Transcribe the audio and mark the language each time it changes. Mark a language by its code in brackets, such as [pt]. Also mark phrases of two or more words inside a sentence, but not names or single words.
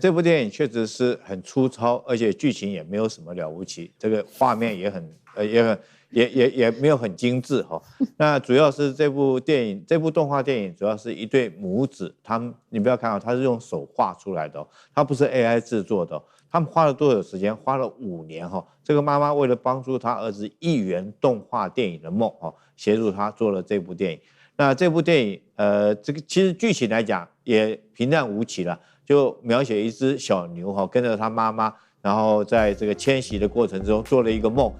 [zh] 這部電影確實是很粗糙，而且劇情也沒有什麼了不起，這個畫面也沒有很精緻哈。那主要是这部動畫電影主要是一對母子，你不要看它是用手畫出來的，它不是 AI 製作的。他們花了多少時間？花了5年哈。這個媽媽為了幫助她兒子1元動畫電影的夢哈，協助他做了這部電影。那這部電影這個其實劇情來講也平淡無奇了，就描寫一隻小牛哈跟着他媽媽，然後在這個遷徙的過程中做了一個夢。